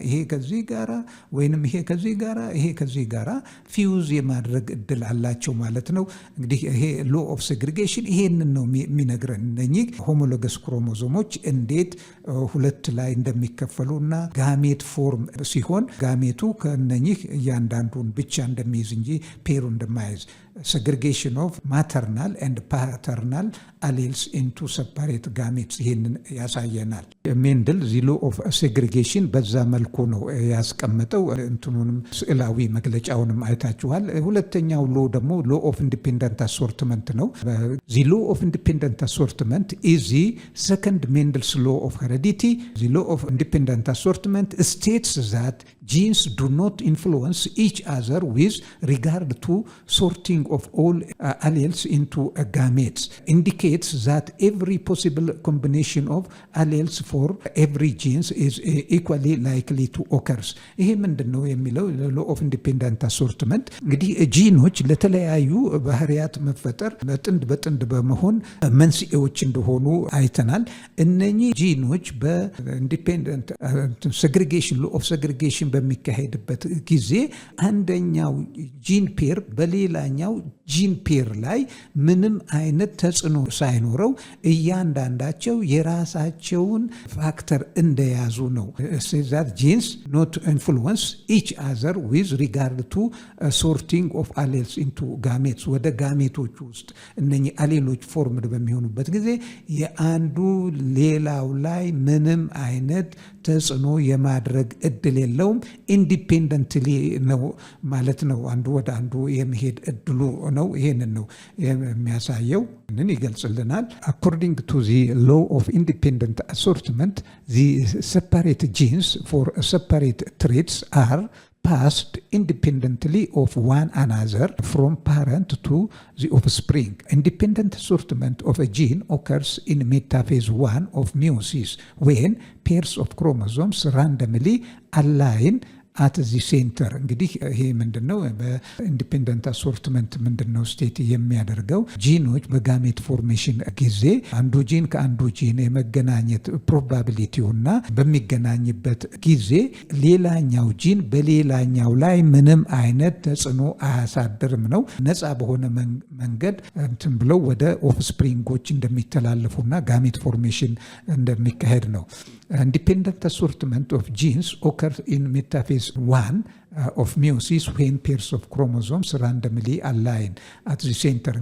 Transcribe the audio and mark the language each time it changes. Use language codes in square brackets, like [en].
[am] ከዚህ ጋራ ወይንም ይሄ ከዚህ ጋራ ፊውዝ የማድረግ እድል አላቸው ማለት ነው። እንግዲህ ይሄ ሎ ኦፍ ሴግሪጌሽን ይሄንን ነው የሚነግረን። እነኚህ ሆሞሎገስ ክሮሞዞሞች እንዴት ሁለት ላይ እንደሚከፈሉና ጋሜት ፎርም ሲሆን ጋሜቱ ከእነኚህ እያንዳንዱን ብቻ እንደሚይዝ እንጂ ፔሩ እንደማይዝ [en] segregation of maternal and paternal alleles into separate gametes [am] ይህንን ያሳየናል። ሜንድል [en] the law of segregation በዛ መልኩ ነው ያስቀመጠው። እንትኑንም ስዕላዊ መግለጫውንም አይታችኋል። ሁለተኛው ሎ ደግሞ law of independent assortment ነው። the law of independent assortment is the second Mendel's law of heredity. the law of independent assortment states that genes do not influence each other with regard to sorting of all alleles into gametes. Indicates that every possible combination of alleles for every genes is equally likely to occur. [am] ይሄ ምንድነው የሚለው law of independent assortment እንግዲህ ጂኖች ለተለያዩ ባህሪያት መፈጠር በጥንድ በመሆን መንስኤዎች እንደሆኑ አይተናል። እነኚህ ጂኖች በኢንዲፔንደንት segregation law of segregation በሚካሄድበት ጊዜ አንደኛው ጂን ፔር በሌላኛው ጂን ፔር ላይ ምንም አይነት ተጽዕኖ ሳይኖረው እያንዳንዳቸው የራሳቸውን ፋክተር እንደያዙ ነው። [en] that genes not influence each other with regard to sorting of alleles into gametes. [am] ወደ ጋሜቶች ውስጥ እነኚህ አሌሎች ፎርምድ በሚሆኑበት ጊዜ የአንዱ ሌላው ላይ ምንም አይነት ተጽዕኖ የማድረግ እድል የለውም። ኢንዲፔንደንትሊ ነው ማለት ነው። አንዱ ወደ አንዱ የመሄድ እድሉ ነው። ይሄንን ነው የሚያሳየው። ምን ይገልጽልናል? [en] According to the law of independent assortment, the separate genes for separate traits are passed independently of one another from parent to the offspring. Independent assortment of a gene occurs in metaphase 1 of meiosis when pairs of chromosomes randomly align at the center. [am] እንግዲህ ይሄ ምንድነው? በኢንዲፔንደንት አሶርትመንት ምንድነው ስቴት የሚያደርገው? ጂኖች በጋሜት ፎርሜሽን ጊዜ አንዱ ጂን ከአንዱ ጂን የመገናኘት ፕሮባቢሊቲውና በሚገናኝበት ጊዜ ሌላኛው ጂን በሌላኛው ላይ ምንም አይነት ተጽዕኖ አያሳድርም ነው። ነፃ በሆነ መንገድ እንትን ብለው ወደ ኦፍስፕሪንጎች እንደሚተላለፉና ጋሜት ፎርሜሽን እንደሚካሄድ ነው። [en] Independent assortment of genes occurs in metaphase 1 of meiosis when pairs of chromosomes randomly align at the center.